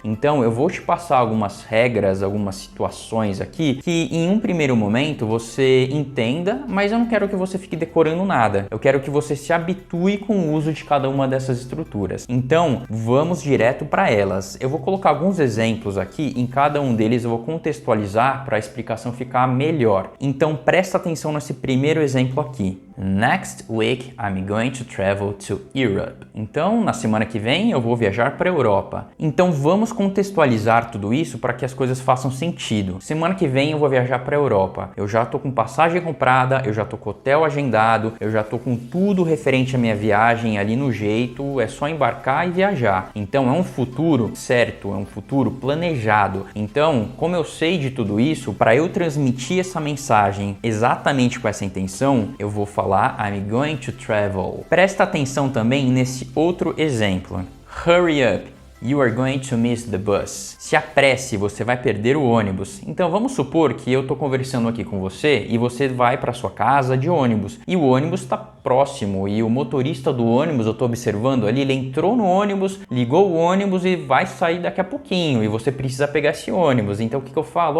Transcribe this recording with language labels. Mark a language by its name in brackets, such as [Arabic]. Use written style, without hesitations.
[Portuguese] Então eu vou te passar algumas regras, algumas situações aqui que em um primeiro momento você entenda, mas eu não quero que você fique decorando nada. Eu quero que você se habitue com o uso de cada uma dessas estruturas. Então, vamos direto para elas. Eu vou colocar alguns exemplos aqui, em cada um deles eu vou contextualizar para a explicação ficar melhor. Então, presta atenção nesse primeiro exemplo aqui. [English] Next week I'm going to travel to Europe. [Portuguese] Então, na semana que vem eu vou viajar para a Europa. Então, vamos contextualizar tudo isso para que as coisas façam sentido. Semana que vem eu vou viajar para a Europa. Eu já tô com passagem comprada, eu já tô com hotel agendado, eu já tô com tudo referente à minha viagem ali no jeito, é só embarcar e viajar. Então, é um futuro certo, é um futuro planejado. Então, como eu sei de tudo isso, para eu transmitir essa mensagem exatamente com essa intenção, eu vou falar [English] I'm going to travel. [Portuguese] Presta atenção também nesse outro exemplo. [English] Hurry up, you are going to miss the bus. [Portuguese] Se apresse, você vai perder o ônibus. Então vamos supor que eu estou conversando aqui com você e você vai para sua casa de ônibus e o ônibus está próximo e o motorista do ônibus, eu estou observando ali, ele entrou no ônibus, ligou o ônibus e vai sair daqui a pouquinho e você precisa pegar esse ônibus. Então o que eu falo?